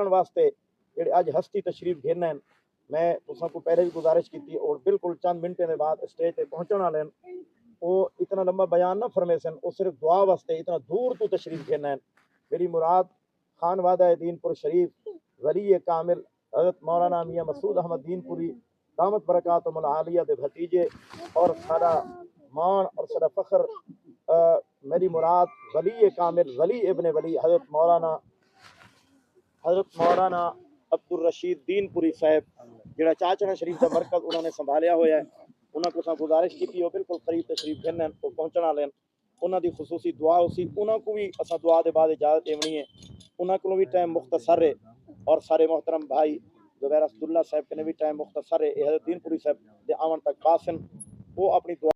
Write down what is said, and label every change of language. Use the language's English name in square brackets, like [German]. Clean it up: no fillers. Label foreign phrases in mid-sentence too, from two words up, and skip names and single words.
[Saraiki] واسطے جڑے اج ہستی تشریف گھن ہیں میں تساں کو پہلے بھی گزارش کی اور بالکل چند منٹیں دے بعد اسٹیج تے پہنچن والے ہیں وہ اتنا لمبا بیان نہ فرمے سن وہ صرف دعا واسطے اتنا دور تو تشریف گھن ہیں میری مراد خان وادہ دین پور شریف ولی کامل حضرت مولانا میاں مسعود احمد دین پوری دامت برکاتہم العالیہ دے بھتیجے اور سارا مان اور سارا فخر میری مراد ولی کامل ولی ابن ولی حضرت مولانا عبد الرشید دین پوری صاحب جڑا چاچڑا شریف دا مرکز انہوں نے سنبھالیا ہوا ہے انہاں کو گزارش کی وہ بالکل قریب تشریف گھن ہیں وہ پہنچن والے ہیں انہاں دی خصوصی دعا اسی انہاں کو بھی اساں دعا دے بعد اجازت دینی ہے انہاں کو بھی ٹائم مختصر ہے اور سارے محترم بھائی زبیر اسد اللہ صاحب کے بھی ٹائم مختصر ہے حضرت دین پوری صاحب دے آون تک قاسم وہ اپنی دعا